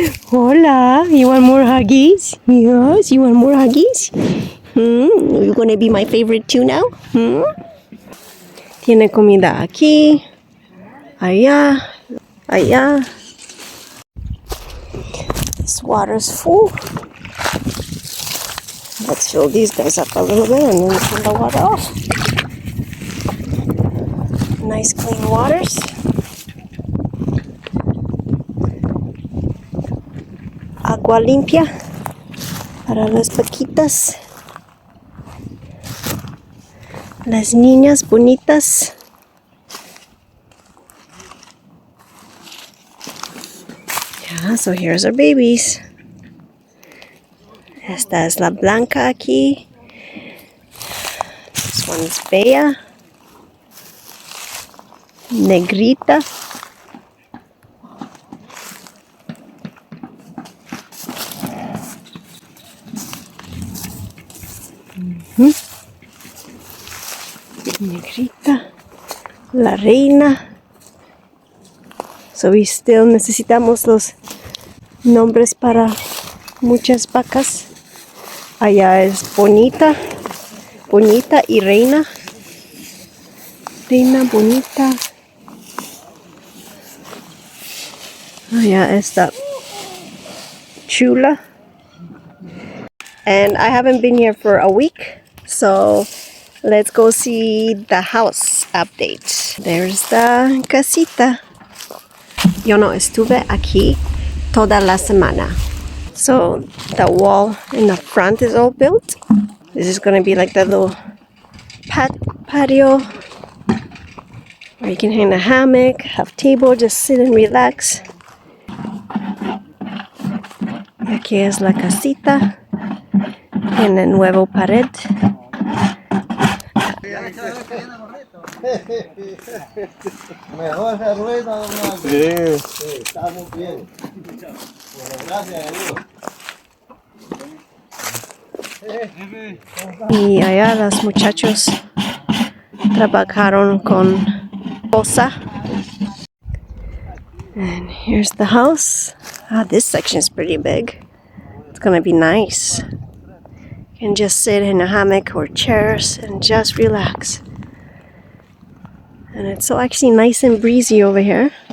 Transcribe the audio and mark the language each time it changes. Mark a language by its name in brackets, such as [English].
[English] Hola, you want more huggies? Yes, you want more huggies? You're gonna be my favorite too now? [Spanish] Tiene comida aquí, allá, allá. [English] This water's full. Let's fill these guys up a little bit and then turn the water off. Nice clean waters. [Spanish] Agua limpia para las vaquitas, las niñas bonitas. [English] Yeah, so here's our babies. [Spanish] Esta es la blanca aquí. [English] This one's Bella. [Spanish] Negrita. Negrita, la reina. [English] So we still [Spanish] necesitamos los nombres para muchas vacas. Allá es bonita, bonita y reina. Reina bonita. Allá está chula. [English] And I haven't been here for a week, so let's go see the house update. There's the casita. [Spanish] Yo no estuve aquí toda la semana. [English] So the wall in the front is all built. This is gonna be like the little patio where you can hang a hammock, have table, just sit and relax. [Spanish] Aquí es la casita. Tiene nuevo pared. Mejor se rueda, don Mario. Sí. Estamos bien. Gracias a Dios. Y allá los muchachos trabajaron con bolsa. [English] And here's the house. This section is pretty big. It's gonna be nice. You can just sit in a hammock or chairs and just relax. And it's so actually nice and breezy over here.